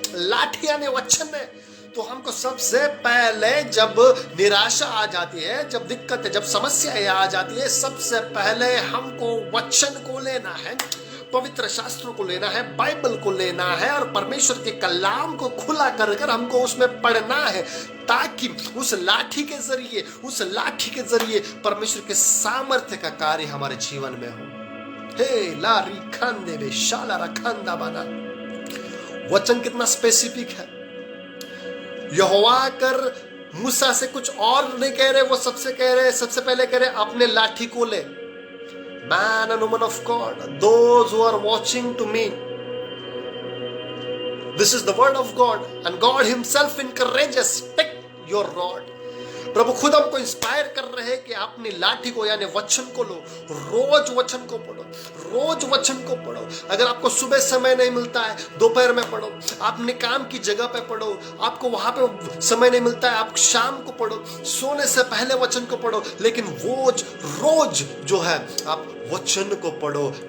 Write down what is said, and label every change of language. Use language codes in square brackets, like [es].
[hi] लाठी यानी वचन है। तो हमको सबसे पहले जब निराशा आ जाती है, जब दिक्कत, जब समस्याएं आ जाती है, सबसे पहले हमको वचन को लेना है, पवित्र शास्त्रों को लेना है, बाइबल को लेना है और परमेश्वर के कलाम को खुला कर कर हमको उसमें पढ़ना है, ताकि उस लाठी के जरिए परमेश्वर के सामर्थ्य का कार्य हमारे जीवन में हो। हे लारी खांदे बे शाला रखंदा बना। वचन कितना स्पेसिफिक है। यहोवा कर मूसा से कुछ और नहीं कह रहे, वो सबसे पहले कह रहे अपने लाठी को ले। [en] Man and woman of God, those who are watching to me, this is the word of God and God himself encourages, take your rod. [hi] प्रभु खुद हमको इंस्पायर कर रहे हैं कि अपनी लाठी को यानी वचन को लो, रोज वचन को पढ़ो, रोज वचन को पढ़ो। अगर आपको सुबह समय नहीं मिलता है, दोपहर में पढ़ो, अपने काम की जगह पे पढ़ो, आपको वहां पे समय नहीं मिलता है, आप शाम को पढ़ो, सोने से पहले वचन को पढ़ो, लेकिन रोज जो है आप वचन को पढ़ो।